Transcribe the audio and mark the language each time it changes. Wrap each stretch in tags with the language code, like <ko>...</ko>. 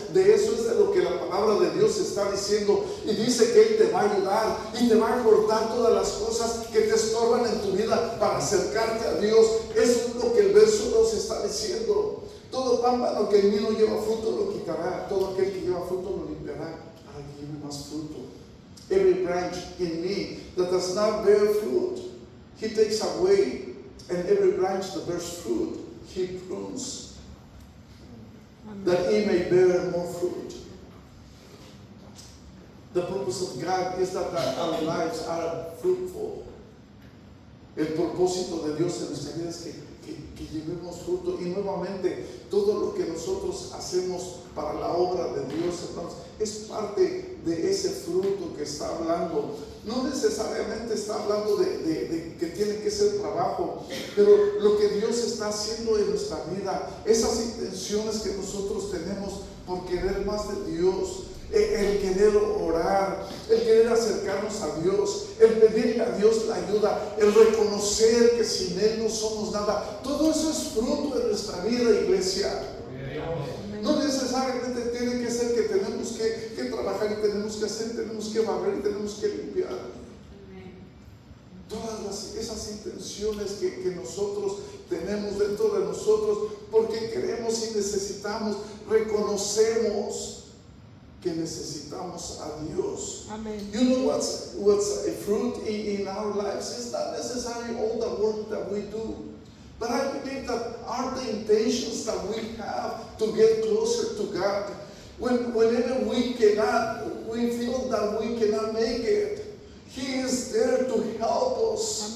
<es>De eso es de lo que la palabra de Dios está diciendo. Y dice que Él te va a ayudar y te va a cortar todas las cosas que te estorban en tu vida para acercarte a Dios. Eso es lo que el verso 2 está diciendo. Todo pámpano que en mí no lleva fruto lo quitará. Todo aquel que lleva fruto lo limpiará para que lleve más fruto.</es> <en>Every branch in me that does not bear fruit, He takes away, and every branch that bears fruit, He prunes, that He may bear more fruit. The purpose of God is that our lives are fruitful.</en> <es>El propósito de Dios en nuestra vida es que llevemos fruto. Y nuevamente, todo lo que nosotros hacemos para la obra de Dios, hermanos, es parte de ese fruto que está hablando. No necesariamente está hablando de que tiene que ser trabajo, pero lo que Dios está haciendo en nuestra vida, esas intenciones que nosotros tenemos por querer más de Dios, el querer orar, el querer acercarnos a Dios, el pedirle a Dios la ayuda, el reconocer que sin Él no somos nada, todo eso es fruto de nuestra vida, iglesia. No necesariamente tiene que ser que tenemos que trabajar y tenemos que hacer, tenemos que barrer y tenemos que limpiar. Todas esas intenciones que nosotros tenemos dentro de nosotros, porque queremos y necesitamos, reconocemos que necesitamos a Dios. Amén.</es> <en>You know what's a fruit in our lives? It's not necessarily all the work that we do, but I believe that are the intentions that we have to get closer to God. Whenever we feel that we cannot make it, He is there to help us.</en>